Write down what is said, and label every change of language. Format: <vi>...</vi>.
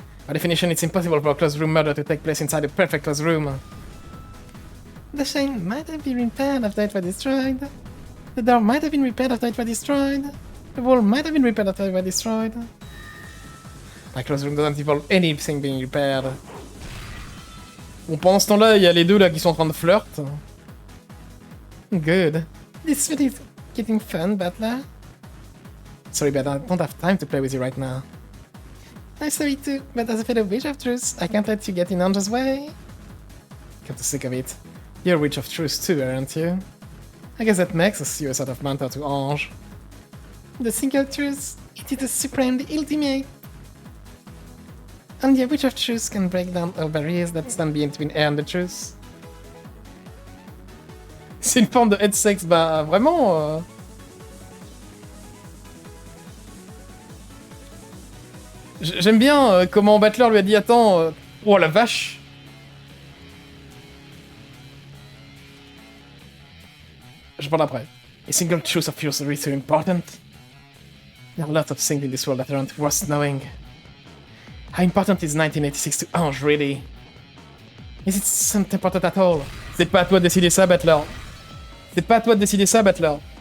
<en>By definition, it's impossible for a closed room murder to take place inside a perfect closed room. The chain might have been repaired after it was destroyed. The door might have been repaired after it was destroyed. The wall might have been repaired after it was destroyed. My close room doesn't involve anything being repaired.</en> <fr>Bon, pendant ce temps-là, il y a les deux là qui sont en train de flirt.</fr> <en>Good. This is getting fun, Butler. Sorry, but I don't have time to play with you right now. I'm sorry too, but as a fellow Witch of Truth, I can't let you get in Ange's way. Come to think of it, you're a Witch of Truth too, aren't you? I guess that makes you a sort of mentor to Ange. The single truth, it is the supreme, the ultimate. Only a Witch of Truth can break down all barriers that stand between her and the truth.</en> <fr>C'est une forme de head sex, bah vraiment. J'aime bien comment Battler lui a dit attends, oh la vache. Je parle après.</fr> <en>A single truth of yours is so important. There are lots of things in this world that aren't worth knowing. How important is 1986 to Ange, really? Is it something important at all?</en> <fr>C'est pas à toi de décider ça, Battler. C'est pas à toi de décider ça, Battler.</fr>